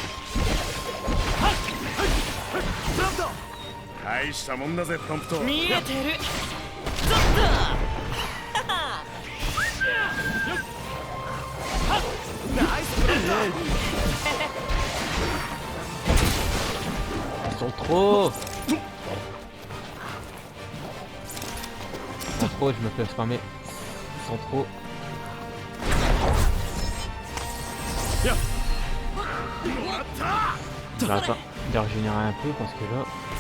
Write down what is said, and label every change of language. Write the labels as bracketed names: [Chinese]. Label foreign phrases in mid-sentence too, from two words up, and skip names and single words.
[Japanese] 大したもんだぜ、プロンプト。見えてる。ちょっと。ナイスプレー。 [French] Ils sont trop. Ils sont trop, je me fais spammer. Ils sont trop. J'arrête pas de régénérer un peu parce que là...